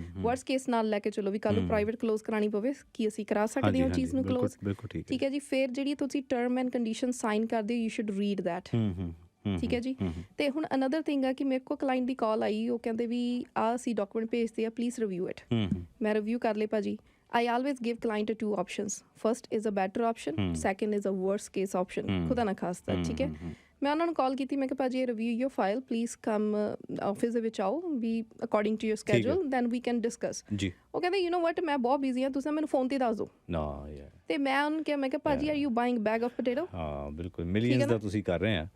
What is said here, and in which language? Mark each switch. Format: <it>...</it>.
<pa>Worst case ਨਾਲ ਲੈ ਕੇ ਚਲੋ ਵੀ ਕੱਲ੍ਹ ਨੂੰ ਪ੍ਰਾਈਵੇਟ ਕਲੋਜ਼ ਕਰਾਉਣੀ ਪਵੇ, ਕੀ ਅਸੀਂ ਕਰਾ ਸਕਦੇ ਹਾਂ ਉਹ ਚੀਜ਼ ਨੂੰ ਕਲੋਜ਼, ਠੀਕ ਹੈ ਜੀ। ਫਿਰ ਜਿਹੜੀ ਤੁਸੀਂ ਟਰਮ ਐਂਡ ਕੰਡੀਸ਼ਨ ਸਾਈਨ ਕਰਦੇ ਹੋ,</pa> <en>you should read that,</en> <pa>ਠੀਕ ਹੈ ਜੀ। ਤੇ ਹੁਣ</pa> <en>another thing</en> <pa>ਆ ਕਿ ਮੇਰੇ ਕੋਲ ਕਲਾਇੰਟ ਦੀ ਕਾਲ ਆਈ, ਉਹ ਕਹਿੰਦੇ ਵੀ ਆਹ ਅਸੀਂ ਡਾਕੂਮੈਂਟ ਭੇਜਦੇ ਆ,</pa> <en>Please review it.</en> <pa>ਮੈਂ ਰਿਵਿਊ ਕਰ ਲਏ ਭਾਜੀ।</pa> <en>I always give client 2 options. First is a better option, second is a worst case option.</en> <hi>खुदा ना खास्ता, ठीक है।</hi> <pa>ਮੈਂ ਉਹਨਾਂ ਨੂੰ ਕਾਲ ਕੀਤੀ, ਮੈਂ ਕਿਹਾ ਭਾਜੀ</pa> <en>review your file, please come office</en> <pa>ਦੇ ਵਿੱਚ ਆਓ,</pa> <en>We according to your schedule, then we can discuss ਜੀ।</en> <pa>ਉਹ ਕਹਿੰਦੇ</pa> <en>you know what,</en> <pa>ਮੈਂ ਬਹੁਤ ਬਿਜ਼ੀ ਹਾਂ, ਤੁਸੀਂ ਮੈਨੂੰ ਫੋਨ ਤੇ ਦੱਸ ਦਿਓ ਨਾ ਯਾਰ। ਤੇ ਮੈਂ ਉਹਨੂੰ ਕਿਹਾ, ਮੈਂ ਕਿਹਾ ਭਾਜੀ</pa> <en>Are you buying bag of potato?</en> <pa>ਹਾਂ ਬਿਲਕੁਲ, ਮਿਲੀਅਨਸ ਦਾ ਤੁਸੀਂ ਕਰ ਰਹੇ ਆ।</pa>